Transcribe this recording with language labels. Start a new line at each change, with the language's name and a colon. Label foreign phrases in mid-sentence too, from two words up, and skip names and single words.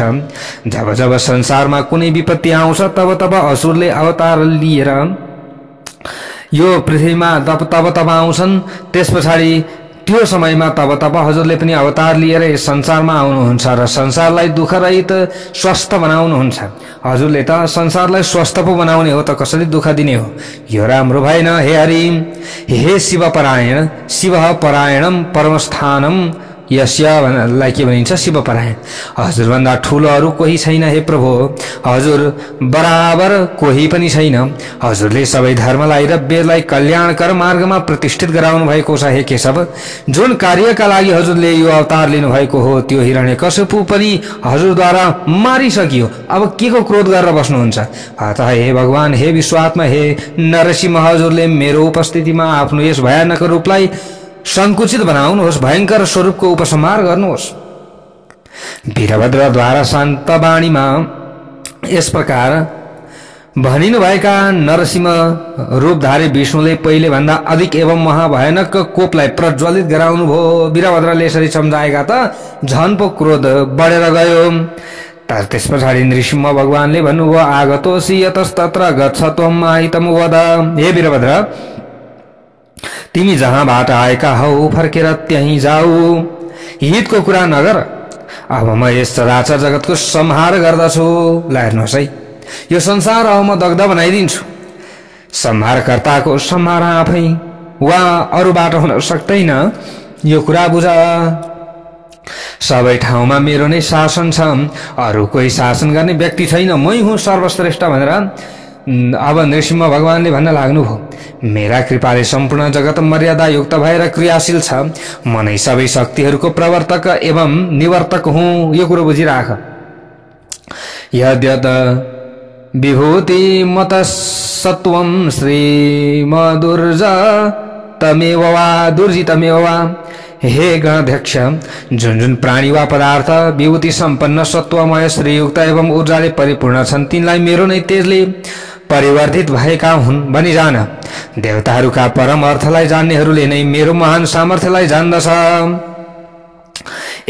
Nepali: जब जब संसारमा कुनै विपत्ति आउँछ तब तब असुरले अवतार लिएर यो पृथ्वीमा तब आउँछन्। त्यस पछाडि त्यो समयमा तब हजुरले पनि अवतार लिएर यस संसारमा आउनुहुन्छ र संसारलाई दुःख रहित स्वस्थ बनाउनुहुन्छ। हजुरले त संसारलाई स्वस्थ पो बनाउने हो त कसरी दुःख दिने हो? यो राम्रो भएन। हे हरि, हे शिवपरायण,
Sanskrit: शिवः परायणम परमस्थानम यस्य
Nepali: भन्नलाई के भनिन्छ? शिवपरायण। हजुरभन्दा ठुलो अरू कोही छैन। हे प्रभु, हजुर बराबर कोही पनि छैन। हजुरले सबै धर्मलाई र वेदलाई कल्याणकर मार्गमा प्रतिष्ठित गराउनु भएको छ। हे केशव, जुन कार्यका लागि हजुरले यो अवतार लिनु भएको हो त्यो हिरण्यकश्यपु पनि हजुरद्वारा मारिसकियो। अब के को क्रोध गरेर बस्नुहुन्छ? अतः हे भगवान, हे विश्वात्मा, हे नरसिंह, हजुरले मेरो उपस्थितिमा आफ्नो यस भयानक रूपलाई संकुचित बनाउनुहोस्, भयंकर स्वरूपको उपसंहार गर्नुहोस्। वीरभद्रद्वारा शान्त वाणीमा यस प्रकार भनिनु भएका नरसिंह रूपधारी विष्णुले पहिले भन्दा अधिक एवं महाभयानक कोपलाई प्रज्वलित गराउनु भयो। वीरभद्रले यसरी सम्झाएका त झन पो क्रोध बढेर गयो। त्यस पछाडि नृसिंह भगवानले भन्नुभयो,
Sanskrit: आगतोसि यतस्तत्र गच्छ त्वम् आहितम् वद।
Nepali: हे वीरभद्र, तिमी जहाँबाट आएका हौ फर्केर त्यहीँ जाऊ, हितको कुरा नगर। अब म यस चराचर जगतको संहार गर्दछु। ल हेर्नुहोस् है, यो संसार अब म दग्ध बनाइदिन्छु। संहारकर्ताको संहार आफै वा अरूबाट हुन सक्दैन, यो कुरा बुझ। सबै ठाउँमा मेरो नै शासन छ, अरू कोही शासन गर्ने व्यक्ति छैन, मै हुँ सर्वश्रेष्ठ भनेर अब नृसिंह भगवानले भन्न लाग्नुभयो। मेरा कृपाले सम्पूर्ण जगत मर्यादा युक्त भएर क्रियाशील छ। म नै सबै शक्तिहरूको प्रवर्तक एवं निवर्तक हुँ, यो कुरो बुझिराख।
Sanskrit: यद्यत विभूति मत सत्वम श्रीमदुर्ज तमेव वा दुर्जितमेव वा।
Nepali: हे गणाध्यक्ष, जुन जुन प्राणी वा पदार्थ विभूति सम्पन्न सत्वमय श्रीयुक्त एवं ऊर्जाले परिपूर्ण छन् तिनलाई मेरो नै तेजले परिवर्तित भएका हुन् भनी जान। देवताहरूका परम अर्थलाई जान्नेहरूले नै मेरो महान सामर्थ्यलाई जान्दछ।